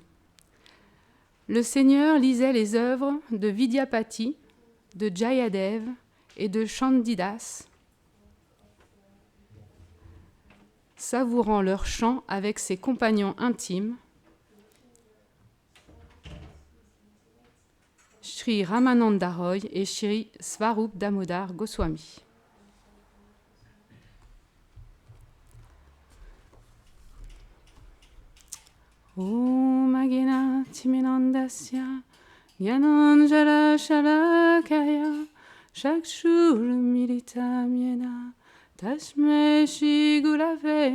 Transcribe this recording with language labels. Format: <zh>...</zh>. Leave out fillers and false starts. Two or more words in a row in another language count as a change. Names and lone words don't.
<fr>Le Seigneur lisait les œuvres de Vidyapati, de Jayadev et de Chandidas, savourant leur chant avec ses compagnons intimes, Shri Ramananda Roy et Shri Svarup Damodar Goswami.</fr> <sa>Om Agena Timinandasya Gyananjara Shalakaya Chakshur Milita Miena Tasme Shri Gurave</sa>